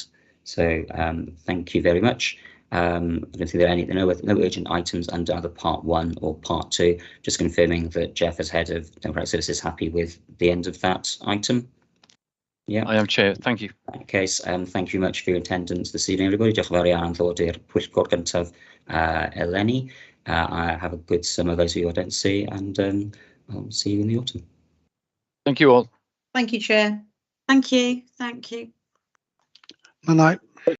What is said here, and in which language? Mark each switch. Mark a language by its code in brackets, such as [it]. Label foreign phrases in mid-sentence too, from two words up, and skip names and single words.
[en] So thank you very much. I don't think there are no urgent items under either part 1 or part 2. Just confirming that Jeff, as Head of Democratic Services, is happy with the end of that item. Yeah, I am, Chair. Thank you. In that case, thank you much for your attendance this evening, everybody. [cy] Diolch yn fawr iawn am ddod i'r pwyllgor gyntaf eleni. [en] I have a good summer, those of you I don't see, and I'll see you in the autumn. Thank you all. Thank you, Chair. Thank you. Thank you. Good night.